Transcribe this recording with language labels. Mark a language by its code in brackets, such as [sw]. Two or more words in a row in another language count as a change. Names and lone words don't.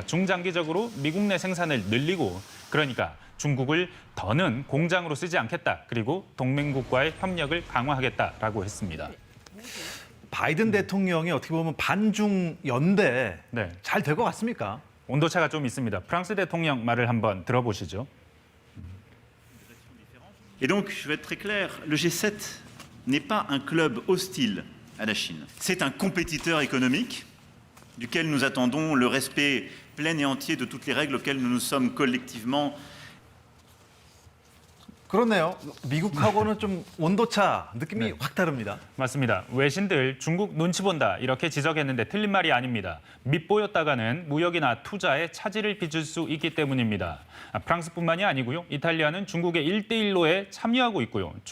[ko] 중장기적으로 미국 내 생산을 늘리고 그러니까 중국을 더는 공장으로 쓰지 않겠다. 그리고 동맹국과의 협력을 강화하겠다라고 했습니다. 바이든 대통령이 어떻게 보면 반중 연대 네. 잘 될 것 같습니까? 온도차가 좀 있습니다. 프랑스 대통령 말을 한번 들어보시죠. [fr] Et donc, je vais être très clair, le G7 n'est pas un club hostile à la Chine. C'est un compétiteur économique duquel nous attendons le respect plein et entier de toutes les règles auxquelles nous nous sommes collectivement. [ko] 그렇네요. 미국하고는 좀 온도차 느낌이 확 다릅니다. 맞습니다. 외신들 중국 눈치 본다 이렇게 지적했는데 틀린 말이 아닙니다. 밉보였다가는 무역이나 투자에 차질을 빚을 수 있기 때문입니다. 프랑스뿐만이 아니고요. 이탈리아는 중국의 1대1로에 참여하고 있고요.